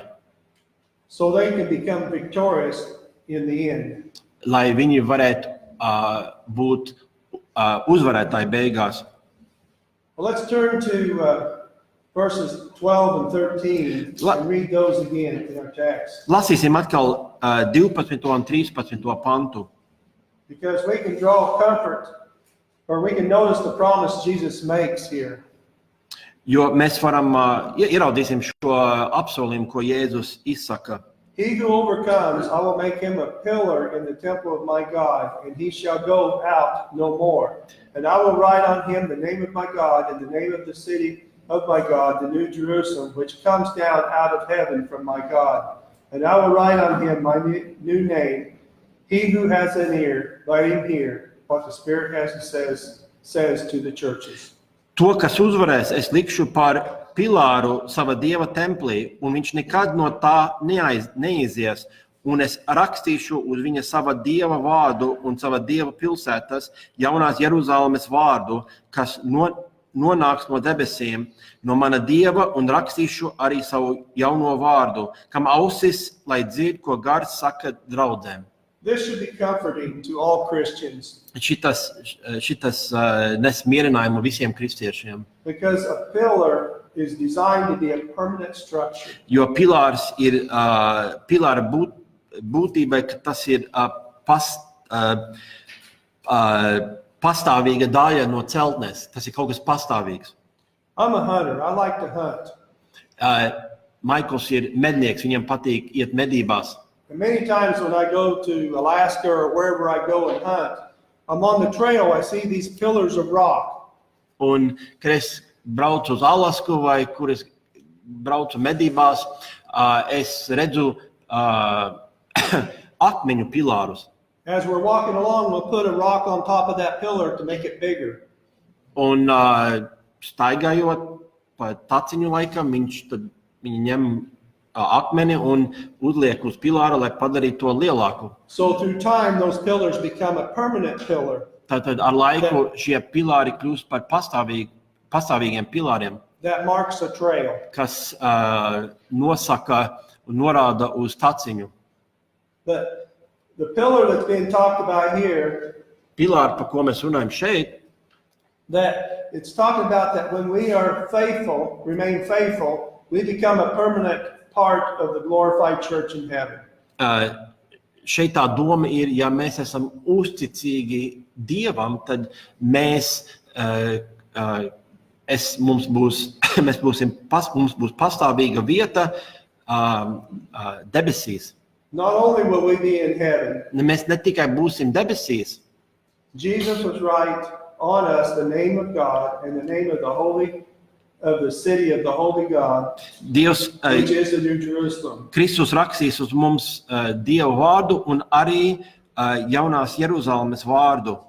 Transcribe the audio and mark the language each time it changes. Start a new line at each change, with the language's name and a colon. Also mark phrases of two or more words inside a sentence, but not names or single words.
English: So they can become victorious in the end.
Latvian: Lai viņi varētu būt uzvarētāji beigās.
English: Well, let's turn to verses 12 and 13 and read those again in our text.
Latvian: Lasīsim atkal 12 un 13 pantu.
English: Because we can draw comfort, or we can notice the promise Jesus makes here.
Latvian: Jo mēs varam ieraudzīsim šo apsolījumu, ko Jēzus izsaka.
English: He who overcomes, I will make him a pillar in the temple of my God, and he shall go out no more. And I will write on him the name of my God and the name of the city of my God, the new Jerusalem, which comes down out of heaven from my God. And I will write on him my new name. He who has an ear, let him hear what the Spirit has says to the churches.
Latvian: To, kas uzvarēs, es likšu par pilāru sava Dieva templī, un viņš nekad no tā neizies, un es rakstīšu uz viņa sava Dieva vārdu un sava Dieva pilsētas, jaunās Jeruzalemes vārdu, kas nonāks no debesīm, no mana Dieva, un rakstīšu arī savu jauno vārdu, kam ausis, lai dzird, ko gars saka draudzēm.
English: This should be comforting to all Christians.
Latvian: Šitas nes mierinājumu visiem kristiešiem.
English: Because a pillar is designed to be a permanent structure.
Latvian: Jo pilārs ir pilāra būtībai, ka tas ir pastāvīga daļa no celtnes. Tas ir kaut kas pastāvīgs.
English: I'm a hunter. I like to hunt.
Latvian: Michaels ir mednieks, viņam patīk iet medībās.
English: And many times when I go to Alaska or wherever I go and hunt, I'm on the trail, I see these pillars of rock.
Latvian: Un, kad es braucu uz Alasku vai kur es braucu medībās, es redzu akmeņu pilārus.
English: As we're walking along, we'll put a rock on top of that pillar to make it bigger.
Latvian: Un staigājot pa taciņu laikam, viņi ņem akmeni un uzliek uz pilāra, lai padarītu to lielāku.
English: So through time, those pillars become a permanent pillar.
Latvian: Tātad ar laiku šie pilāri kļūst par pastāvīgiem pilāriem,
English: that marks a trail.
Latvian: Kas nosaka un norāda uz taciņu.
English: But the pillar that's being talked about here,
Latvian: pilāri, par ko mēs runājam šeit,
English: that it's talking about that when we are faithful, remain faithful, we become a permanent part of the glorified church in heaven.
Latvian: Šeit tā doma ir, ja mēs esam uzticīgi Dievam, tad mums būs pastāvīga vieta debesīs.
English: Not only will we be in heaven,
Latvian: mēs ne tikai būsim debesīs.
English: Jesus was write on us the name of God and the name of the city of the holy God,
Latvian: Dievs,
English: which is the New Jerusalem.
Latvian: Kristus rakstīs uz mums Dieva vārdu un arī jaunās Jeruzalemes vārdu.